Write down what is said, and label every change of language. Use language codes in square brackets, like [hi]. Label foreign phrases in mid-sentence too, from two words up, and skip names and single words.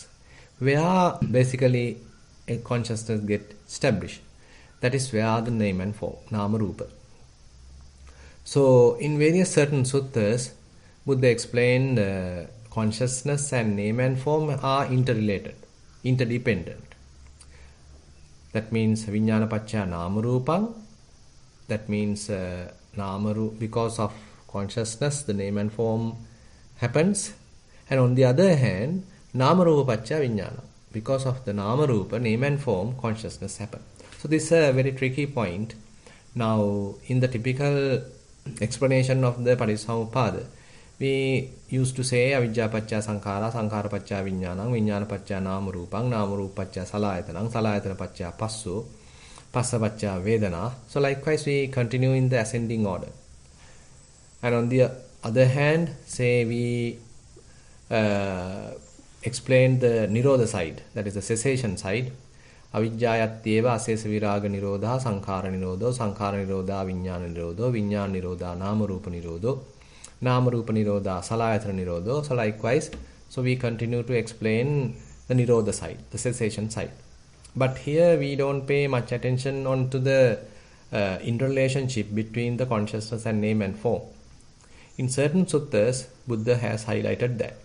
[en] Where basically a consciousness get established, that is where the name and form, [pi] nama rupa. [en] So in various certain suttas, Buddha explained consciousness and name and form are interrelated, interdependent. That means [pi] vijnana pacca nama rupam. [en] That means because of consciousness, the name and form happens. And on the other hand, [pi] nama rupa pacca vijnana. [en] Because of the [pi] nama rupa, [en] name and form, consciousness happen. So this is a very tricky point. Now, in the typical explanation of the Parissamuppada, we used to say [pi] avijja pacca sankhara, sankhara pacca vijnanam, vijnana pacca nama rupam, nama rupa pacca salayatanam, salayatana pacca passu, passa pacca vedana. [en] So likewise we continue in the ascending order. And on the other hand, say we explain the nirodha side, that is the cessation side. [pi] Avijjayatyeva asesa viraga nirodha, sankhara nirodho, sankhara nirodha, vijnana nirodho, vijnana nirodha, nama rupa nirodho, nama rupa nirodha, salayatana nirodho. [en] So likewise, so we continue to explain the nirodha side, the cessation side. But here we don't pay much attention on to the interrelationship between the consciousness and name and form. In certain suttas, Buddha has highlighted that.